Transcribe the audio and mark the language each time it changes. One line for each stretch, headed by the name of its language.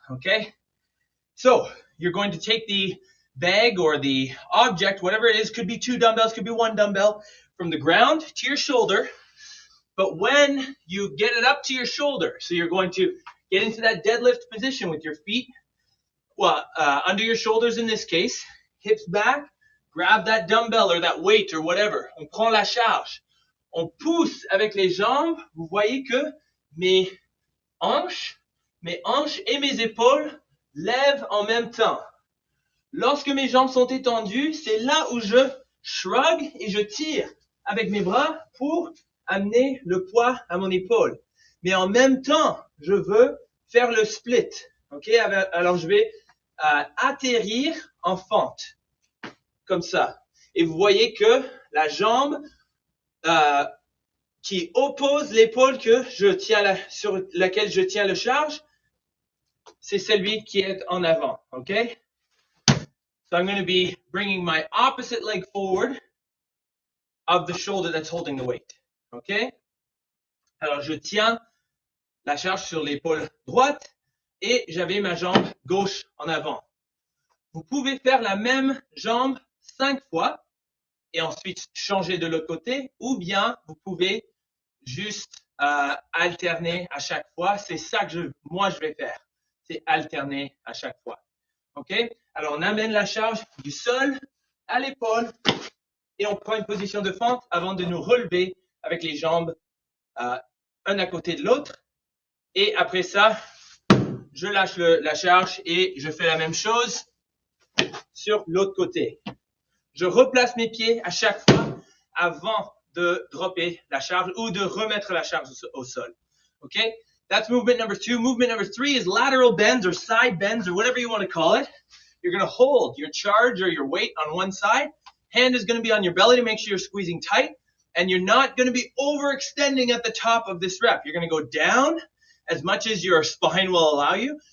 English: Okay, so you're going to take the bag or the object, whatever it is, could be 2 dumbbells, could be 1 dumbbell, from the ground to your shoulder. But when you get it up to your shoulder, so you're going to get into that deadlift position with your feet, under your shoulders in this case, hips back, grab that dumbbell or that weight or whatever.
French: On prend la charge. On pousse avec les jambes. Vous voyez que mes hanches et mes épaules lèvent en même temps. Lorsque mes jambes sont étendues, c'est là où je shrug et je tire avec mes bras pour amener le poids à mon épaule. Mais en même temps, je veux faire le split. Okay? Alors, je vais atterrir en fente, comme ça. Et vous voyez que la jambe qui oppose l'épaule que je tiens sur laquelle je tiens le charge, c'est celui qui est en avant. Okay?
English: So I'm going to be bringing my opposite leg forward of the shoulder that's holding the weight. OK?
French: Alors, je tiens la charge sur l'épaule droite et j'avais ma jambe gauche en avant. Vous pouvez faire la même jambe 5 fois et ensuite changer de l'autre côté, ou bien vous pouvez juste alterner à chaque fois. C'est ça que moi je vais faire. C'est alterner à chaque fois. OK? Alors, on amène la charge du sol à l'épaule et on prend une position de fente avant de nous relever avec les jambes un à côté de l'autre. Et après ça, je lâche la charge et je fais la même chose sur l'autre côté. Je replace mes pieds à chaque fois avant de dropper la charge ou de remettre la charge au sol.
English: Okay? That's movement number 2. Movement number 3 is lateral bends or side bends or whatever you want to call it. You're going to hold your charge or your weight on one side. Hand is going to be on your belly to make sure you're squeezing tight. And you're not going to be overextending at the top of this rep. You're going to go down as much as your spine will allow you.